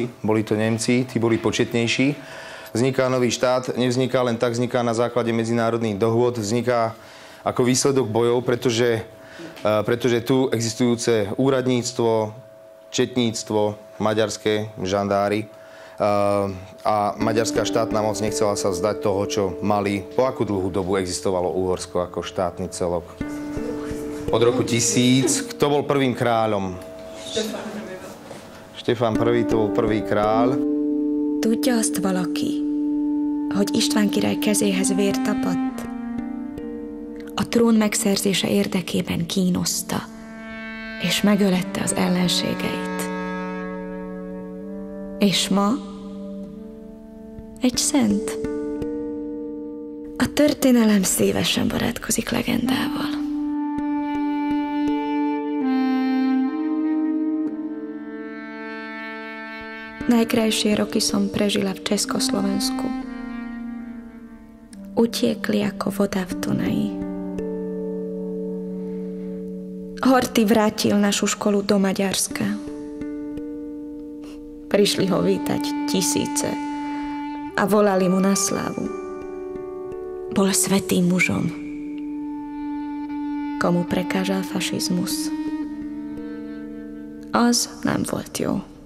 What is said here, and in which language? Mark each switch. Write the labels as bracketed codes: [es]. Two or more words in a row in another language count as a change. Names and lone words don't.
[sk] Boli to Nemci, tí boli početnejší. Vzniká nový štát, nevzniká len tak, vzniká na základe medzinárodných dohôd, vzniká ako výsledok bojov, pretože tu existujúce úradníctvo, četníctvo, maďarské žandári a maďarská štátna moc nechcela sa vzdať toho, čo mali. Po akú dlhú dobu existovalo Uhorsko ako štátny celok? Od roku 1000. Kto bol prvým kráľom? Štefán I. to bol prvý kráľ. [hu] Tudja azt valaki, hogy István király kezéhez vér tapadt? A trón megszerzése érdekében kínoszta, és megölette az ellenségeit. És ma egy szent. A történelem szívesen barátkozik legendával. [sk] Najkrajšie roky som prežila v Československu. Utiekli ako voda v Dunaji. Horthy vrátil našu školu do Maďarska. Prišli ho vítať tisíce a volali mu na slávu. Bol svätým mužom, komu prekážal fašizmus. [hu] Az nem volt jó.